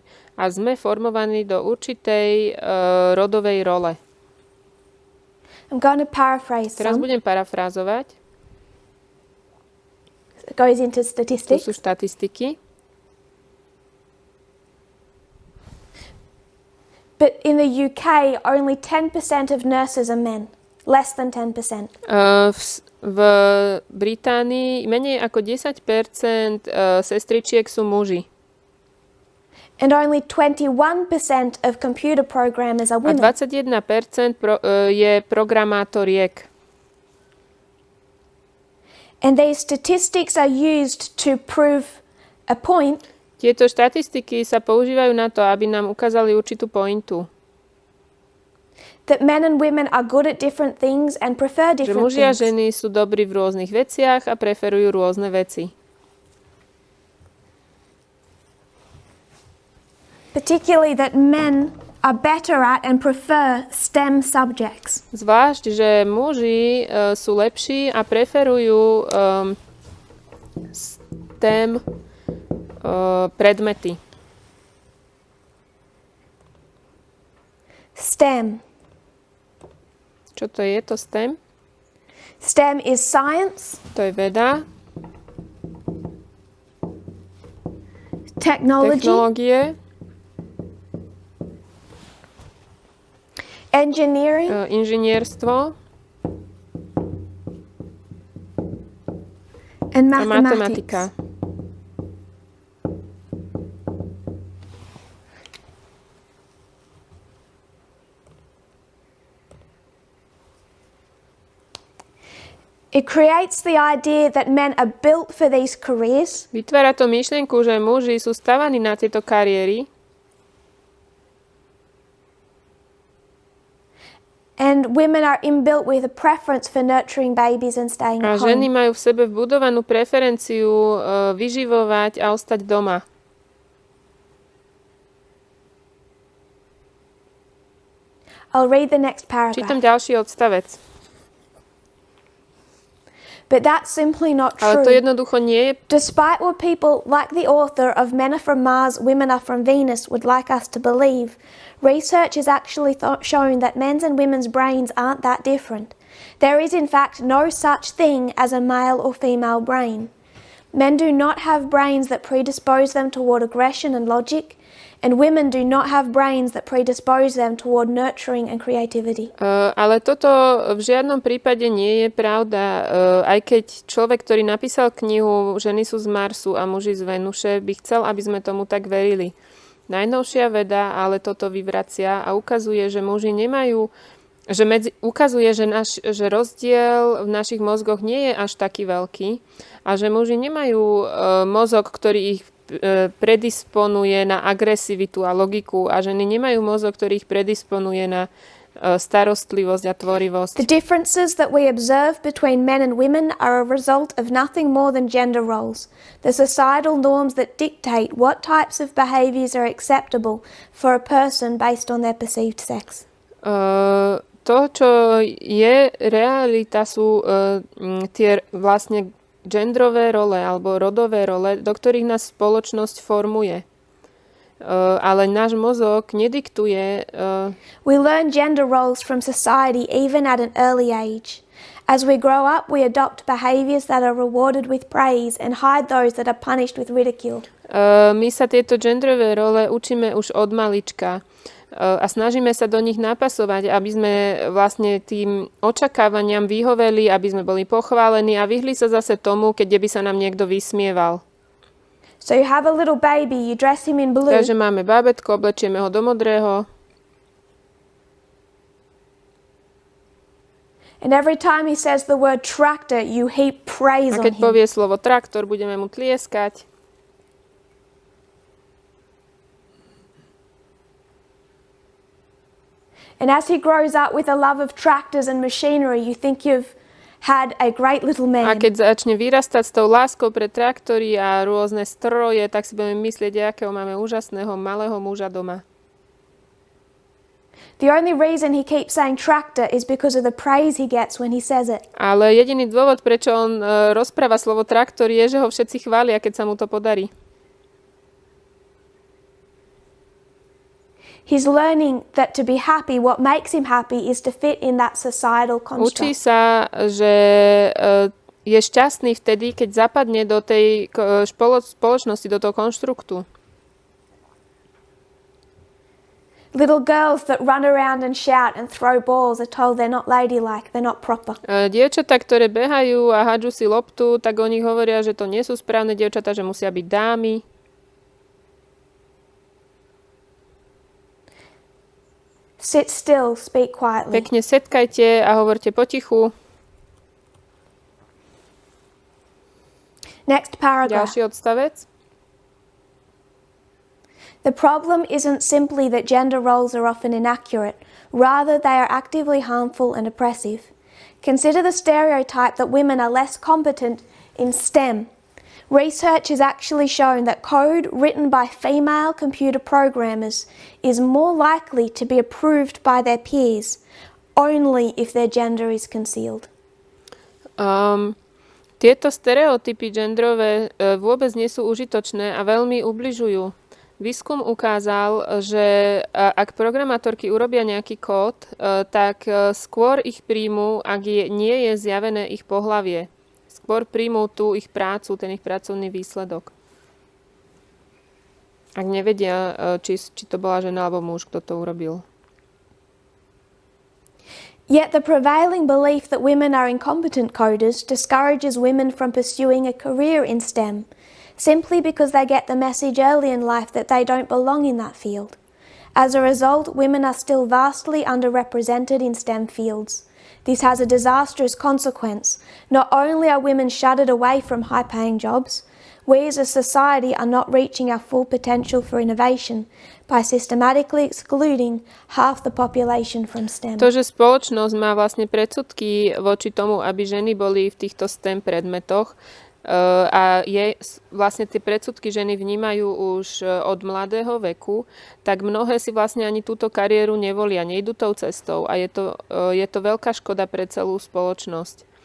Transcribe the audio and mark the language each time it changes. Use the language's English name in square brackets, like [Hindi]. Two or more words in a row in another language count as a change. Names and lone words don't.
[Slovak] A sme formovaní do určitej rodovej role. [English] I'm going to paraphrase [Slovak] Teraz budem parafrázovať. [English] It goes into statistics. [Slovak] Tu sú štatistiky. [English] But in the UK, only 10% of nurses are men. Less than 10%. [Slovak] V Británii menej ako 10% sestričiek sú muži. [English] And only 21% of computer programmers are women. [Slovak] A 21% je programátoriek. [English] And these statistics are used to prove a point. [Slovak] Tieto štatistiky sa používajú na to, aby nám ukázali určitú pointu. [English] That men and women are good at different things and prefer different things. [Slovak] Že muži a [English] things. [Slovak] ženy sú dobrí v rôznych veciach a preferujú rôzne veci. [English] Particularly that men are better at and prefer STEM subjects. [Slovak] Zvlášť, že muži sú lepší a preferujú STEM predmety. STEM. Čo to je to STEM? [English] STEM is science. [Slovak] To je veda. Technologie. [English] Engineering. [Slovak] Inžinierstvo. [English] And [Slovak] a matematika. [English] It creates the idea that men are built for these careers. [Slovak] Vytvára to myšlienku, že muži sú stavaní na tieto kariéry. [English] And women are inbuilt with a preference for nurturing babies and staying at home. [Slovak] A ženy majú v sebe vbudovanú preferenciu vyživovať a ostať doma. [English] I'll read the next paragraph. [Slovak] Čítam ďalší odstavec. [English] But that's simply not true. [Slovak] Ale to jednoducho nie je. [English] Despite what people like the author of Men are from Mars, Women are from Venus would like us to believe, research has actually shown that men's and women's brains aren't that different. There is in fact no such thing as a male or female brain. Men do not have brains that predispose them toward aggression and logic, and women do not have brains that predispose them toward nurturing and creativity. [Slovak] Ale toto v žiadnom prípade nie je pravda. Aj keď človek, ktorý napísal knihu Ženy sú z Marsu a muži z Venuše, by chcel, aby sme tomu tak verili. Najnovšia veda ale toto vyvracia a ukazuje, že muži nemajú, ukazuje, že rozdiel v našich mozgoch nie je až taký veľký a že muži nemajú mozog, ktorý ich predisponuje na agresivitu a logiku a ženy nemajú mozog, ktorý ich predisponuje na starostlivosť a tvorivosť. [English] The differences that we observe between men and women are a result of nothing more than gender roles, the societal norms that dictate what types of behaviors are acceptable for a person based on their perceived sex. [Slovak] To, čo je realita, sú tie vlastne genderové role alebo rodové role, do ktorých nás spoločnosť formuje. Ale náš mozog nediktuje. [English] We learn gender roles from society even at an early age. As we grow up, we adopt behaviors that are rewarded with praise and hide those that are punished with ridicule. [Slovak] My sa tieto genderové role učíme už od malička a snažíme sa do nich napasovať, aby sme vlastne tým očakávaniam vyhoveli, aby sme boli pochválení a vyhli sa zase tomu, keď by sa nám niekto vysmieval. [English] So you have a little baby, you dress him in blue. [Slovak] Takže máme bábätko, oblečieme ho do modrého. [English] And every time he says the word tractor, you heap praise on him. [Slovak] A keď povie slovo traktor, budeme mu tlieskať. [English] And as he grows up with a love of tractors and machinery, you think you've had a great little man. [Slovak] A keď začne vyrastať s tou láskou pre traktory a rôzne stroje, tak si budeme myslieť, akého máme úžasného malého muža doma. [English] The only reason he keeps saying tractor is because of the praise he gets when he says it. [Slovak] Ale jediný dôvod, prečo on rozpráva slovo traktor, je, že ho všetci chvália, keď sa mu to podarí. [English] He's learning that to be happy, what makes him happy is to fit in that societal construct. [Slovak] Učí sa, že je šťastný vtedy, keď zapadne do tej spoločnosti, do toho konštruktu. [English] Little girls that run around and shout and throw balls are told they're not ladylike, they're not proper. [Slovak] Dievčatá, ktoré behajú a hádžu si loptu, tak oni hovoria, že to nie sú správne dievčatá, že musia byť dámy. [English] Sit still, speak quietly. [Slovak] Pekne setkajte a hovorte potichu. [English] Next paragraph. [Slovak] Ďalší odstavec. [English] The problem isn't simply that gender roles are often inaccurate, rather they are actively harmful and oppressive. Consider the stereotype that women are less competent in STEM. Research has actually shown that code written by female computer programmers is more likely to be approved by their peers, only if their gender is concealed. [Slovak] Tieto stereotypy genderové vôbec nie sú užitočné a veľmi ubližujú. Výskum ukázal, že ak programátorky urobia nejaký kód, tak skôr ich príjmu, ak nie je zjavené ich pohlavie. Skôr príjmú tú ich prácu, ten ich pracovný výsledok. Ak nevedia, či to bola žena alebo muž, kto to urobil. [English] Yet the prevailing belief that women are incompetent coders discourages women from pursuing a career in STEM, simply because they get the message early in life that they don't belong in that field. As a result, women are still vastly underrepresented in STEM fields. This has a disastrous consequence. Not only are women shuttered away from high-paying jobs, we as a society are not reaching our full potential for innovation by systematically excluding half the population from STEM. [Slovak] To, že spoločnosť má vlastne predsudky voči tomu, aby ženy boli v týchto STEM predmetoch, a vlastne tie predsudky ženy vnímajú už od mladého veku, tak mnohé si vlastne ani túto kariéru nevolia, nejdú tou cestou a je to veľká škoda pre celú spoločnosť.